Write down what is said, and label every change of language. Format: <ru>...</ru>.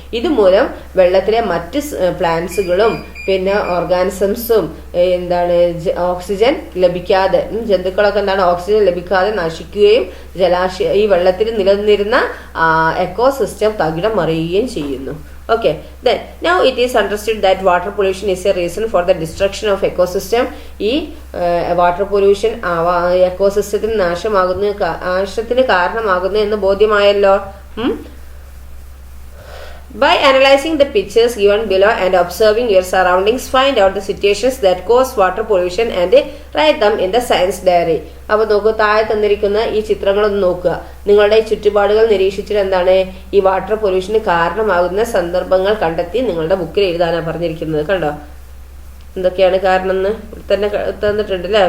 <ml>ഇതുമൂലം വെള്ളത്തിലെ മറ്റ് പ്ലാന്റ്സുകളും പിന്നെ ഓർഗാനിസംസും ഓക്സിജൻ ലഭിക്കാതെ ജന്തുക്കളൊക്കെ ഓക്സിജൻ ലഭിക്കാതെ നശിക്കുകയും ഈ വെള്ളത്തിൽ നിലനിന്നിരുന്ന എക്കോസിസ്റ്റം തകിടം മറിയുകയും ചെയ്യുന്നു.</ml> <en>Okay, then now it is understood that water pollution is a reason for the destruction of ecosystem.</en> <ml>ഈ വാട്ടർ പൊല്യൂഷൻ എക്കോസിസ്റ്റത്തിന് നാശത്തിന് കാരണമാകുന്നു എന്ന് ബോധ്യമായല്ലോ.</ml> <en>By analyzing the pictures given below and observing your surroundings, find out the situations that cause water pollution and write them in the science diary.</en> <ml>അപ്പോൾ നോക്കൂ, താഴെ തന്നിരിക്കുന്ന ഈ ചിത്രങ്ങളൊന്ന് നോക്കുക. നിങ്ങളുടെ ചുറ്റുപാടുകൾ നിരീക്ഷിച്ചിട്ട് എന്താണ് ഈ വാട്ടർ പൊല്യൂഷന് കാരണമാകുന്ന സന്ദർഭങ്ങൾ കണ്ടെത്തി നിങ്ങളുടെ ബുക്കിൽ എഴുതാനാണ് പറഞ്ഞിരിക്കുന്നത്. കണ്ടോ എന്തൊക്കെയാണ് കാരണം എന്ന് തന്നെ തന്നിട്ടുണ്ട് അല്ലേ.</ml>